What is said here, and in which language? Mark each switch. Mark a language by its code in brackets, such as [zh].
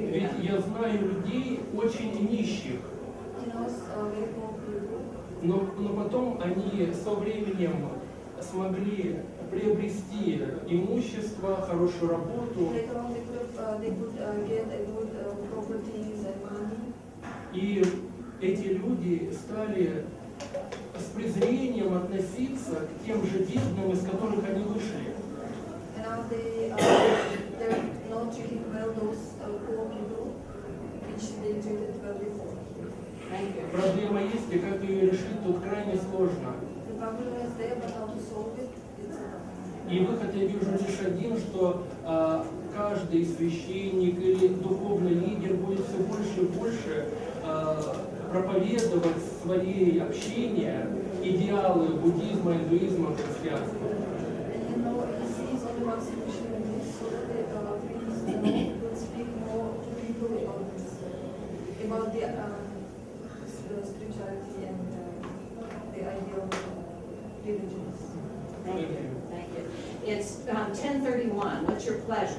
[ru] Ведь я знаю людей очень нищих, [en] he knows very poor people. [ru] но потом они со временем смогли приобрести имущество, хорошую работу, [en] Later on they could get a good properties and money. [ru] и эти люди стали с презрением относиться к тем же бедным, из которых они вышли. [en] And now they're not treating well those poor people which they treated well before. Thank you. [ru] Проблема есть, и как ее решить, тут крайне сложно. [en] The problem is there, but how to solve it, it's [ru] И выход я вижу лишь один, что каждый священник или духовный лидер будет все больше и больше проповедовать свои общения, идеалы буддизма, индуизма, христианства. [en] And you know, he sees only one solution in this, so that the priests will speak more to people about this, about the spirituality and the ideal religions. Thank you. Thank you. It's 10:31. What's your pleasure?